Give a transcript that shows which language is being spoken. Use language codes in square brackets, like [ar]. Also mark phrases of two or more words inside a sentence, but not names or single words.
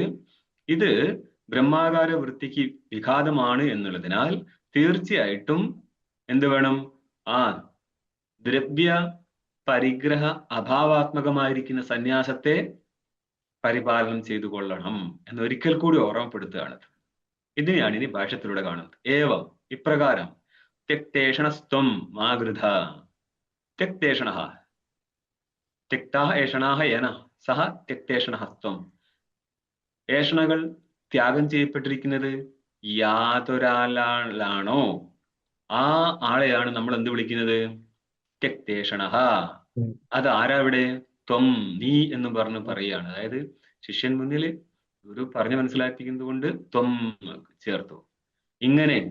[ml] ഇത് ബ്രഹ്മാകാര വൃത്തിക്ക് വിഘാതമാണ് എന്നുള്ളതിനാൽ തീർച്ചയായിട്ടും എന്ത് വേണം? ദ്രവ്യ പരിഗ്രഹ അഭാവാത്മകമായിരിക്കുന്ന സന്യാസത്തെ പരിപാലനം ചെയ്തു കൊള്ളണം എന്നൊരിക്കൽ കൂടി ഓർമ്മപ്പെടുത്തുകയാണ്. ഇതിനെയാണ് ഇനി ഭാഷ്യത്തിലൂടെ കാണുന്നത്. [sa] ഇപ്രകാരം त्यक्तेषणस्त्वं मा गृध त्यक्तेषणः त्यक्ताः एषणाः येन सह त्यक्तेषणः त्वं. [ml] ഏഷണകൾ ത്യാഗം ചെയ്യപ്പെട്ടിരിക്കുന്നത് യാതൊരാളാണോ ആ ആളെയാണ് നമ്മൾ എന്ത് വിളിക്കുന്നത്? त्यक्तेषणः. അത് ആരാവിടെ? ത്വം, നീ എന്ന് പറഞ്ഞ് പറയുകയാണ്. അതായത് ശിഷ്യൻ മുന്നിൽ ഗുരു പറഞ്ഞു മനസ്സിലാക്കിക്കുന്നത് കൊണ്ട് ത്വം ചേർത്തു.